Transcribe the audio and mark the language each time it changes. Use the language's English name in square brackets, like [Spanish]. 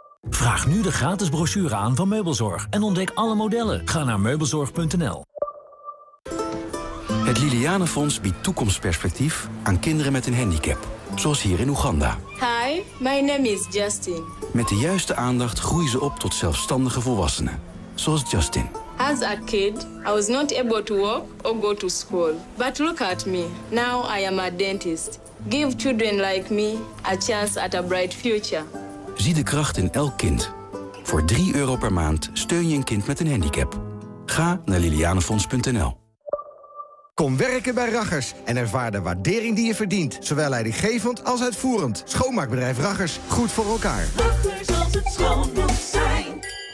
[Dutch] Vraag nu de gratis brochure aan van Meubelzorg en ontdek alle modellen. Ga naar meubelzorg.nl. Het Liliane Fonds biedt toekomstperspectief aan kinderen met een handicap. Zoals hier in Oeganda. [English] Hi, my name is Justin. [Dutch] Met de juiste aandacht groeien ze op tot zelfstandige volwassenen. Zoals Justin. [English] As a kid, I was not able to walk or go to school. But look at me. Now I am a dentist. Give children like me a chance at a bright future. [Dutch] Zie de kracht in elk kind. Voor €3 per maand steun je een kind met een handicap. Ga naar lilianefonds.nl. Kom werken bij Raggers en ervaar de waardering die je verdient. Zowel leidinggevend als uitvoerend. Schoonmaakbedrijf Raggers. Goed voor elkaar. Raggers als het schoon moet zijn.